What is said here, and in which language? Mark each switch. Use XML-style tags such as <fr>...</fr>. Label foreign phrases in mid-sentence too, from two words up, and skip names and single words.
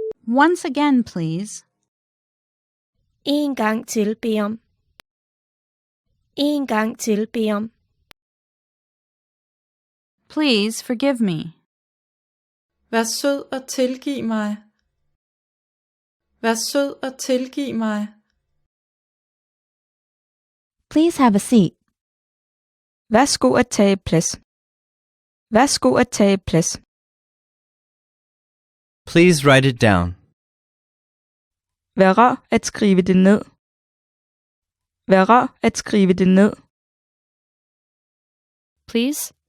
<en>Once again, please.</en> <da>En gang til, bed om. En gang til, bed om.</da> <en>Please forgive me.</en> <da>Vær sød og tilgiv mig. Vær sød og tilgiv mig.</da> <en>Please have a seat.</en> <da>Værsgo at tage plads. Værsgo at tage plads.</da> <en>Please write it down.</en> <da>Vær rar at skrive det ned. Vær rar at skrive det ned.</da> <en>Please.</en>